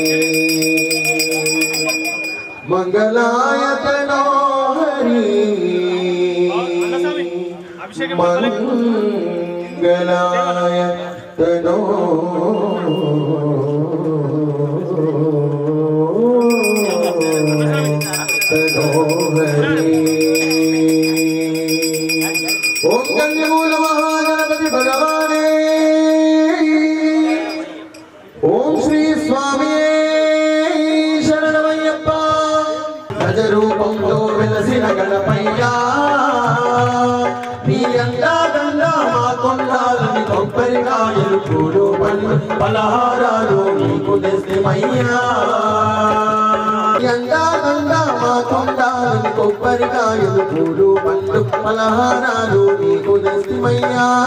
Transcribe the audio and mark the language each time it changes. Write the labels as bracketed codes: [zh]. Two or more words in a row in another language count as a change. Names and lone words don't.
[sa] मंगलायतनो हरि मंगलायतनो हरि ओम कन्यमूल महागणपति भगवाने [te] ओम श्री स्वामी शरणमय्यप्पा గజ రూపంలో వెలసిన గణపయ్యా నీ అండా దండా మా కొండాలని కొబ్బరికాయలు పూలు పళ్ళు పలహారాలు నీకు తెస్తమయ్యా అండా దండా మా కొండాలని కొబ్బరికాయలు పూలు పళ్ళు పలహారాలు నీకు తెస్తమయ్యా